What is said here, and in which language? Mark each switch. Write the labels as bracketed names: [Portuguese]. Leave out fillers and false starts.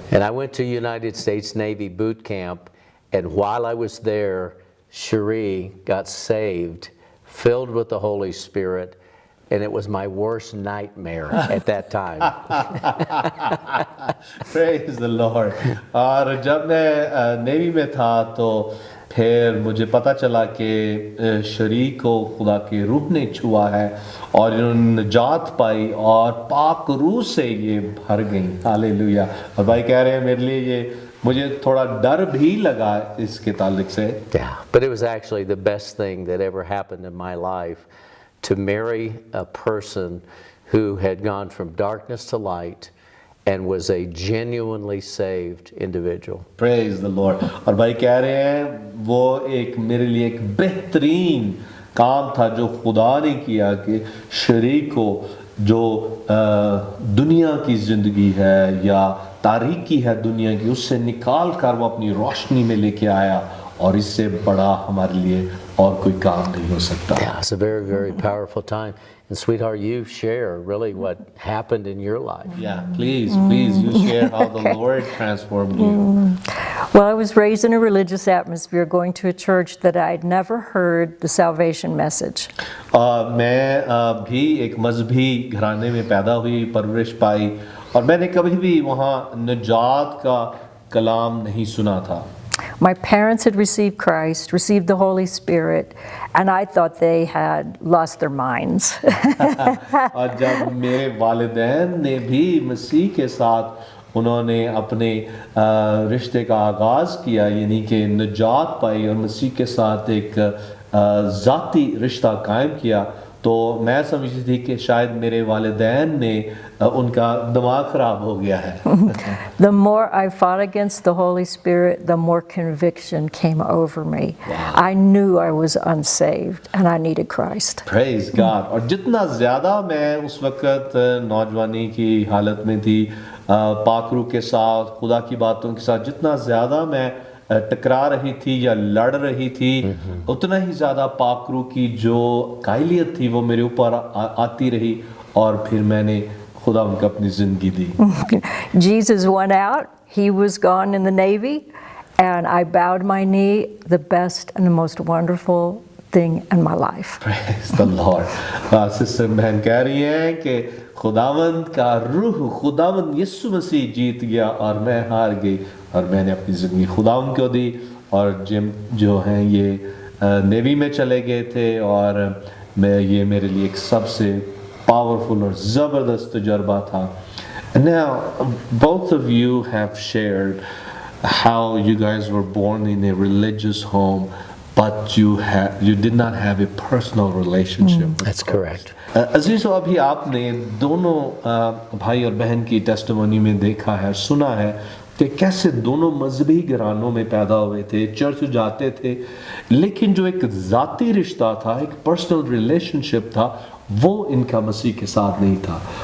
[English] And I went to United States Navy boot camp, and while I was there, Cherie got saved, filled with the Holy Spirit, and it was my worst nightmare at that time. Praise the Lord. [Hindi] और जब मैं navy में था तो फिर मुझे पता चला कि शरीक को खुदा के रूह ने छुआ है और इन्होंने निजात पाई और पाक रूह से ये भर गई. हालेलुया. और भाई कह रहे हैं मेरे लिए ये मुझे थोड़ा डर भी लगा इसके ताल्लुक से. [English] Yeah, but it was actually the best thing that ever happened in my life to marry a person who had gone from darkness to light and was a genuinely saved individual. Praise the Lord. [Hindi] और भाई कह रहे हैं वो एक मेरे लिए एक बेहतरीन काम था जो खुदा ने किया कि शरीक को जो दुनिया की ज़िंदगी है या तारीकी है दुनिया की उससे निकाल कर वो अपनी रोशनी में लेके आया और इससे बड़ा हमारे लिए और कोई काम नहीं हो सकता. [English] Yeah, it's a very, very powerful time. And sweetheart, you share really what happened in your life. Yeah, please, you share how the Lord transformed you. Well, I was raised in a religious atmosphere, going to a church that I'd never heard the salvation message. [Hindi] मैं भी एक मजहबी घराने में पैदा हुई, परवरिश पाई और मैंने कभी भी वहाँ निजात का कलाम नहीं सुना था. [English] My parents had received Christ, received the Holy Spirit, and I thought they had lost their minds. [Hindi] और जब मेरे वालिदैन ने भी मसीह के साथ उन्होंने अपने रिश्ते का आगाज़ किया यानी कि निजात पाई और मसीह के साथ एक ज़ाती रिश्ता कायम किया तो मैं समझती थी कि शायद मेरे वालिदैन ने उनका दिमाग खराब हो गया है. [English] The more I fought against the Holy Spirit, the more conviction came over me. I knew I was unsaved and I needed Christ. Praise God. [Hindi] और जितना ज़्यादा मैं उस वक्त नौजवानी की हालत में थी, पाकरू के साथ, खुदा की बातों के साथ, जितना ज़्यादा मैं टकरा रही थी या लड़ रही थी, उतना ही ज़्यादा पाकरू की जो कायलियत थी वो मेरे ऊपर आती रही, और फिर मैंने खुदा उनको अपनी ज़िंदगी दी. [English] Jesus went out, he was gone in the Navy, and I bowed my knee, the best and the most wonderful thing in my life. Praise the Lord. [Hindi] Sister बहन कह रही हैं कि खुदावंद का रूह, खुदावंद यीशु मसीह जीत गया और मैं हार गई, और मैंने अपनी ज़िंदगी खुदावंद को दी. और जिम जो हैं ये नेवी में चले गए थे, और ये मेरे लिए एक सबसे पावरफुल और ज़बरदस्त तजुर्बा था. [English] Now, both of you have shared how you guys were born in a religious home, but you did not have a personal relationship with That's correct. [Hindi] अजीज़ो, अभी आपने दोनों भाई और बहन की टेस्टिमोनी में देखा है, सुना है कि कैसे दोनों मजहबी घरानों में पैदा हुए थे, चर्च जाते थे, लेकिन जो एक ज़ाती रिश्ता था, एक [English] personal relationship [Hindi] था, वो इनका मसीह के साथ नहीं था.